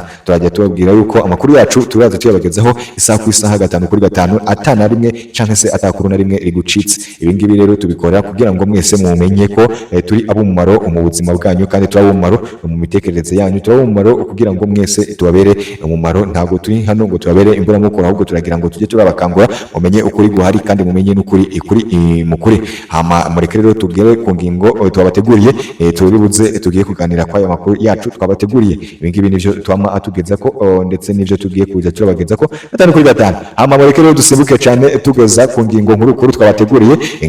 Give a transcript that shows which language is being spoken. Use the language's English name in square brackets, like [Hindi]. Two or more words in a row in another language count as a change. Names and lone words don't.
[Rundi] Turajya tubabwira yuko amakuru yacu turaza tuyabagezaho isaha ku isaha gatanu kuri gatanu, atana rimwe cyangwa se atakuru na rimwe rigucitse. Ibi ngibi rero tubikora kugira ngo mwese mumenye ko turi abumumaro mu buzima bwanyu kandi turi abumumaro mu mitekerereze yanyu, turi abumumaro kugira ngo mwese tubabere umumaro. Ntabwo turi hano ngo tubabere imbura mukora, ahubwo turagira ngo tujye turabakangura mumenye ukuri guhari kandi mumenye n'ukuri mukuri. Hama mureke rero tubwire ku ngingo twabateguriye, turibuze tugiye kuganira kwa aya makuru yacu twabateguriye. Ibi ngibi nivyo twama atugeza ko ndetse nivyo tugiye kuza turabageza ko gatanu kuri gatanu. Hama mureke rero dusimbuke cyane tugeza ku ngingo nkuru twabateguriye.